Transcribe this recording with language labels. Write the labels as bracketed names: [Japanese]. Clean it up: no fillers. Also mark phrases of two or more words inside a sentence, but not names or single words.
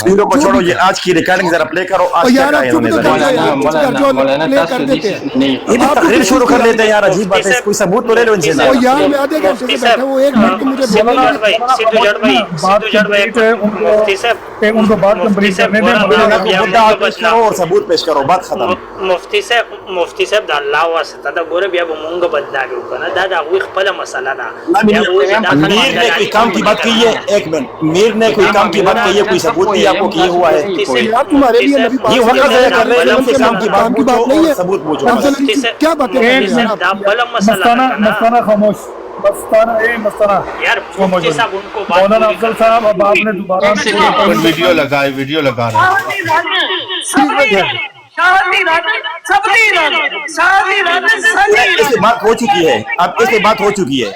[Urdu] چھوڑو، یہ آج کی ریکارڈنگ ذرا پلے کرو. تقریر شروع کر لیتے ہیں یار، عجیب بات ہے، کوئی ثبوت تو لے لو ان سے. یار میں آدھے گھنٹے سے بیٹھا ہوں، 1 منٹ مجھے ان کو بات کمپلیٹ کرنے دیں اور ثبوت پیش کرو، بات ختم. [Pashto] مفتی صاحب د الله واسطه دا ګوره بیا به مونږ بدلاږو کنه، دا د هغوی خپله مسله ده. [Urdu] میر نے کوئی کام کی بات کی ہے؟ ایک منٹ، میر نے کوئی کام کی بات کی ہے؟ کوئی ثبوت دیا آپ کو کہ یہ ہوا ہے؟ یہ وقت ضائع کر رہے ہیں، ان کے کام کی بات پوچھو اور ثبوت پوچھو. کیا باتیں [Pashto] دا بله مسله ده. [Urdu] مستانہ خاموش، مستانہ یار مفتی صاحب ان کو بات مولانا افضل صاحب، اب آپ نے دوبارہ ویڈیو لگائے، ویڈیو لگا رہا ہے. اس سے بات ہو چکی ہے، اب اس سے بات ہو چکی ہے.